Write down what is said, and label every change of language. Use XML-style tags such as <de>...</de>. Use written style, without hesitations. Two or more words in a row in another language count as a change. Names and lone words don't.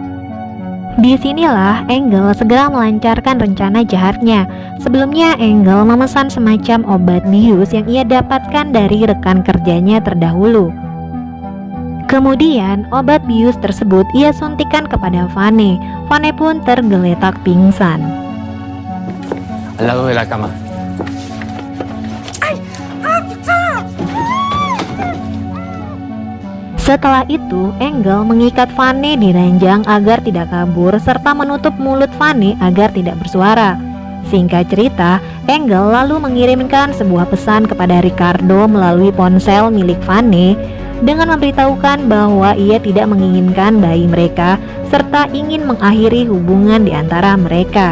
<id>Disinilah Engel segera melancarkan rencana jahatnya. Sebelumnya Engel memesan semacam obat bius yang ia dapatkan dari rekan kerjanya terdahulu. Kemudian obat bius tersebut ia suntikan kepada Fanny. Fanny pun tergeletak pingsan.</id> <es>Al lado de la cama.</es> <id>Setelah itu, Engel mengikat Fanny di ranjang agar tidak kabur serta menutup mulut Fanny agar tidak bersuara. Singkat cerita, Engel lalu mengirimkan sebuah pesan kepada Ricardo melalui ponsel milik Fanny dengan memberitahukan bahwa ia tidak menginginkan bayi mereka serta ingin mengakhiri hubungan di antara mereka.</id>